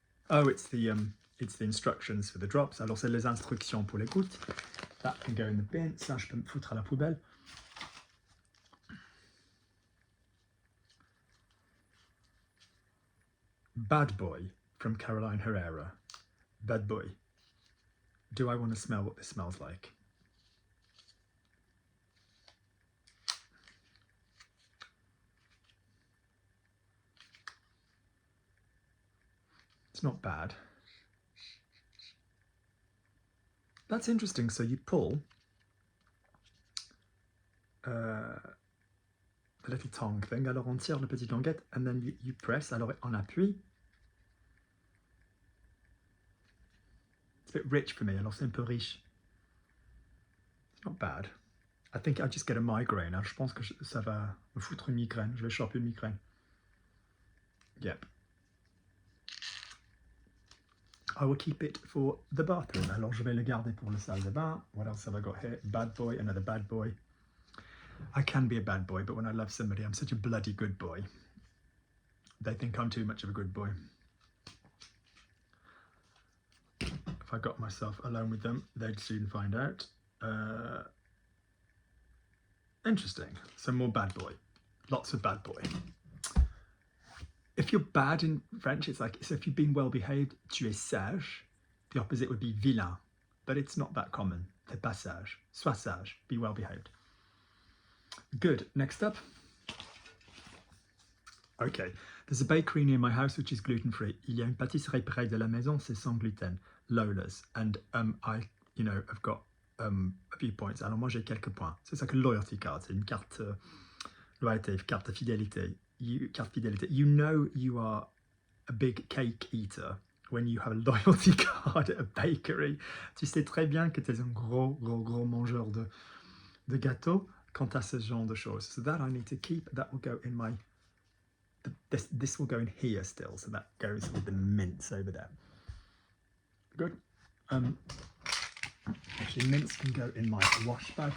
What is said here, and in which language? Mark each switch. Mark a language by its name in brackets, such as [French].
[English] Oh, it's the instructions for the drops. [French] Alors c'est les instructions pour les gouttes. [English] That can go in the bin. [French] Ça, je peux me foutre à la poubelle. [English] Bad Boy from Caroline Herrera. Bad Boy. Do I want to smell what this smells like? It's not bad. That's interesting. So you pull the little tongue thing, [French] alors on tire le petit languette, [English] and then you press, [French] alors on appuie. [English] It's a bit rich for me, [French] alors c'est un peu riche. [English] It's not bad. I think I just get a migraine. [French] Alors je pense que ça va me foutre une migraine. Je vais choper une migraine. [English] Yep. I will keep it for the bathroom. [French] Alors je vais le garder pour la salle de bain. [English] What else have I got here? Bad boy, another bad boy. I can be a bad boy, but when I love somebody, I'm such a bloody good boy. They think I'm too much of a good boy. If I got myself alone with them, they'd soon find out. Interesting. Some more bad boy. Lots of bad boy. If you're bad in French, it's like, so if you've been well behaved, [French] tu es sage. [English] The opposite would be vilain, but it's not that common. [French] T'es pas sage. Sois sage. [English] Be well behaved. Good. Next up. Okay. There's a bakery near my house which is gluten-free. [French] Il y a une pâtisserie près de la maison, c'est sans gluten. Lola's. [English] And I've got a few points. [French] Alors moi j'ai quelques points. C'est ça que [English] loyalty card, [French] c'est une carte loyauté, carte fidélité. Carte fidélité. [English] You know you are a big cake eater when you have a loyalty card at a bakery. [French] Tu sais très bien que tu es un gros mangeur de gâteaux quand tu as ce genre de choses. [English] So that I need to keep. That will go in my... This will go in here still. So that goes with the mints over there. Good. Actually, mints can go in my wash bag.